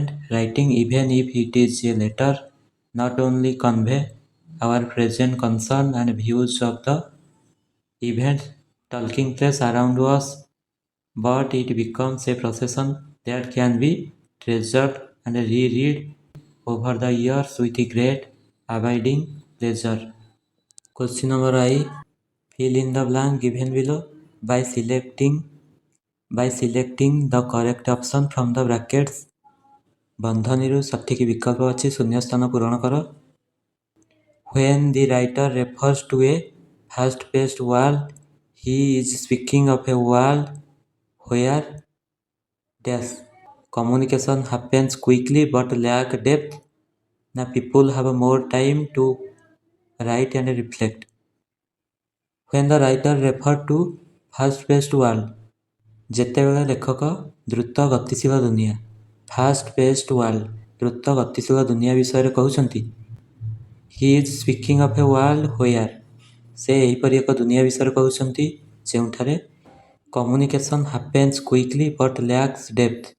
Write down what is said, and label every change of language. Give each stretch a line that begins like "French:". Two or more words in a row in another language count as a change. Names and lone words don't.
English: Writing, even if it is a letter, not only convey our present concern and views of the event taking place around us, but it becomes a procession that can be treasured and reread over the years with great abiding pleasure. Question number I fill in the blank given below by selecting the correct option from the brackets.
Odia: ବନ୍ଧନୀରୁ ସଠିକ ବିକଳ୍ପ ଅଛି ଶୂନ୍ୟସ୍ଥାନ ପୂରଣ କର।
English: When the writer refers to a fast-paced world, he is speaking of a world where dash communication happens quickly but lack depth. Now people have more time to write and reflect. When the writer referred to fast-paced world,
Odia: ଯେତେବେଳେ ଲେଖକ ଦ୍ରୁତ ଗତିଶୀଳ ଦୁନିଆ
English: fast-paced world
Odia: ଦ୍ରୁତ ଗତିଶୀଳ ଦୁନିଆ ବିଷୟରେ କହୁଛନ୍ତି,
English: he is speaking of a world where
Odia: ସେ ଏହିପରି ଏକ ଦୁନିଆ ବିଷୟରେ କହୁଛନ୍ତି ଯେଉଁଠାରେ
English: communication happens quickly but lacks depth.